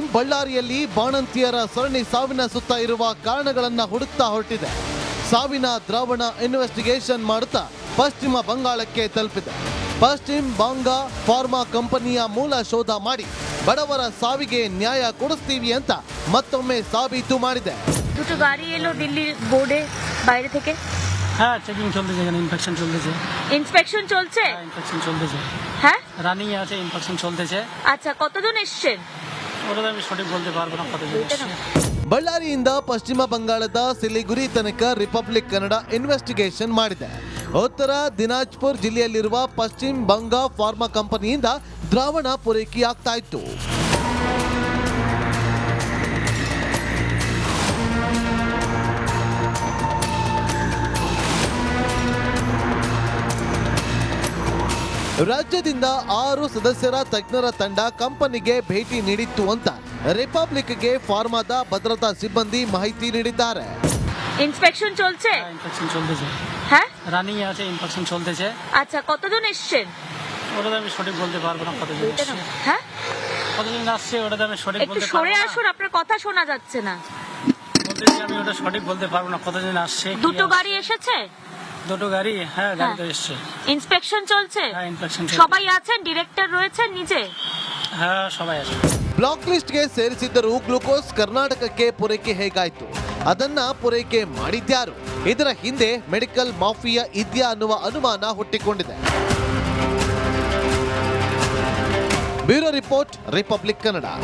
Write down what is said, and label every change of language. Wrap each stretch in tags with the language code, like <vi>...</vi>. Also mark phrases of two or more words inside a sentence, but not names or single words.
<kn>ಬಳ್ಳಾರಿಯಲ್ಲಿ ಬಾಣಂತಿಯರ ಸರಣಿ ಸಾವಿನ ಸುತ್ತ ಇರುವ ಕಾರಣಗಳನ್ನು ಹುಡುಕ್ತಾ ಹೊರಟಿದೆ. ಸಾವಿನ ದ್ರಾವಣ ಇನ್ವೆಸ್ಟಿಗೇಷನ್ ಮಾಡುತ್ತಾ ಪಶ್ಚಿಮ ಬಂಗಾಳಕ್ಕೆ ತಲುಪಿದೆ. ಪಶ್ಚಿಮ ಬಂಗ ಫಾರ್ಮಾ ಕಂಪನಿಯ ಮೂಲ ಶೋಧ ಮಾಡಿ ಬಡವರ ಸಾವಿಗೆ ನ್ಯಾಯ ಕೊಡಿಸ್ತೀವಿ ಅಂತ ಮತ್ತೊಮ್ಮೆ সাবিত ಮಾಡಿದೆ.</kn> <bn>দুটো গাড়ি এলো দিল্লি বোর্ডে বাইরে থেকে। হ্যাঁ, চেকিং চলতেছে, এখানে ইনফেকশন চলতেছে। ইন্সপেকশন চলছে? হ্যাঁ, ইনফেকশন চলতেছে। হ্যাঁ, রানিং আছে, ইনফেকশন চলতেছে। আচ্ছা, কতজন এসেছেন? ওটা তো আমি সঠিক বলতে পারবো না কতজন এসেছে।</bn> <kn>ಬಳ್ಳಾರಿಯಿಂದ ಪಶ್ಚಿಮ ಬಂಗಾಳದ ಸಿಲಿಗುರಿ ತನಕ ರಿಪಬ್ಲಿಕ್ ಕನ್ನಡ ಇನ್ವೆಸ್ಟಿಗೇಷನ್ ಮಾಡಿದೆ. ಉತ್ತರ ದಿನಾಜ್ಪುರ್ ಜಿಲ್ಲೆಯಲ್ಲಿರುವ ಪಶ್ಚಿಮ ಬಂಗ ಫಾರ್ಮಾ ಕಂಪನಿಯಿಂದ ದ್ರಾವಣ ಪೂರೈಕೆಯಾಗ್ತಾ ಇತ್ತು. ರಾಜ್ಯದಿಂದ 6 ಸದಸ್ಯರ ತಜ್ಞರ ತಂಡ ಕಂಪನಿಗೆ ಭೇಟಿ ನೀಡಿತ್ತು ಅಂತ ರಿಪಬ್ಲಿಕ್ಗೆ ಫಾರ್ಮಾದ ಭದ್ರತಾ ಸಿಬ್ಬಂದಿ ಮಾಹಿತಿ ನೀಡಿದ್ದಾರೆ.</kn> <bn>ইন্সপেকশন চলছে? হ্যাঁ, ইনফেকশন চলতেছে। হ্যাঁ, রানিং আছে, ইনফেকশন চলতেছে। আচ্ছা, কতজন এসেছেন? ওটা তো আমি সঠিক বলতে পারবো না কতজন এসেছে। হ্যাঁ, কতজন আসছে ওটা তো আমি সঠিক একটু বলতে পারবো সরে না। আসুন, আপনার কথা শোনা যাচ্ছে না। বলতেছি আমি ওটা সঠিক বলতে পারবো না কতজন আসছে। দুটো গাড়ি এসেছে? দুটো গাড়ি, হ্যাঁ গাড়ি তো এসছে। ইন্সপেকশন চলছে? হ্যাঁ, ইনফেকশন চলছে। সবাই আছেন? ডিরেক্টর রয়েছেন নিচে? হ্যাঁ, সবাই আছে।</bn> <kn>ಬ್ಲಾಕ್ ಲಿಸ್ಟ್ಗೆ ಸೇರಿಸಿದ್ದರೂ ಗ್ಲೂಕೋಸ್ ಕರ್ನಾಟಕಕ್ಕೆ ಪೂರೈಕೆ ಹೇಗಾಯ್ತು? ಅದನ್ನ ಪೂರೈಕೆ ಮಾಡಿದ್ಯಾರು? ಇದರ ಹಿಂದೆ ಮೆಡಿಕಲ್ ಮಾಫಿಯಾ ಇದೆಯಾ ಅನ್ನುವ ಅನುಮಾನ ಹುಟ್ಟಿಕೊಂಡಿದೆ. ಬ್ಯೂರೋ ರಿಪೋರ್ಟ್, ರಿಪಬ್ಲಿಕ್ ಕನ್ನಡ.</kn>